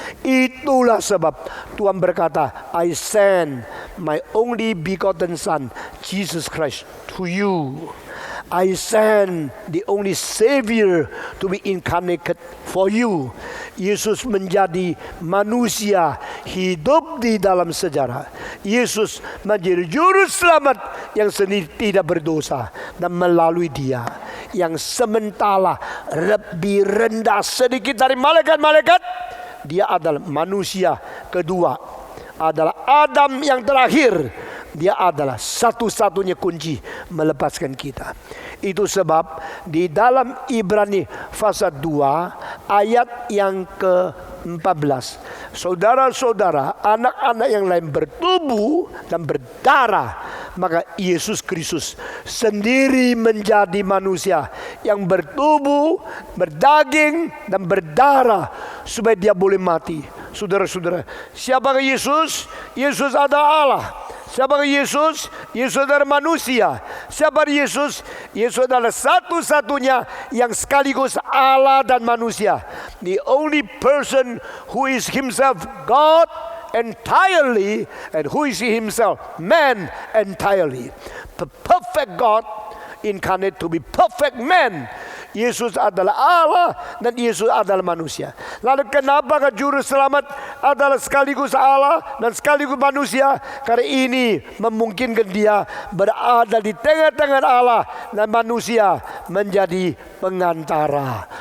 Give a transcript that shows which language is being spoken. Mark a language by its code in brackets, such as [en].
[id] Itulah sebab Tuhan berkata, [en] I send my only begotten Son, Jesus Christ, to you. I send the only Savior to be incarnated for you. [id] Yesus menjadi manusia hidup di dalam sejarah. Yesus menjadi juru selamat yang sendiri tidak berdosa. Dan melalui dia yang sementara lebih rendah sedikit dari malaikat-malaikat, dia adalah manusia kedua, adalah Adam yang terakhir. Dia adalah satu-satunya kunci melepaskan kita. Itu sebab di dalam Ibrani pasal 2 ayat yang ke-14. Saudara-saudara, anak-anak yang lain bertubuh dan berdarah, maka Yesus Kristus sendiri menjadi manusia yang bertubuh, berdaging dan berdarah supaya dia boleh mati. Saudara-saudara, siapakah Yesus? Yesus adalah Allah. Siapa Yesus? Yesus adalah manusia. Siapa Yesus? Yesus adalah satu-satunya yang sekaligus Allah dan manusia. [en] The only person who is himself God entirely and who is himself man entirely. The perfect God incarnate to be perfect man. [id] Yesus adalah Allah dan Yesus adalah manusia. Lalu kenapa juru selamat adalah sekaligus Allah dan sekaligus manusia? Karena ini memungkinkan dia berada di tengah-tengah Allah dan manusia menjadi pengantara.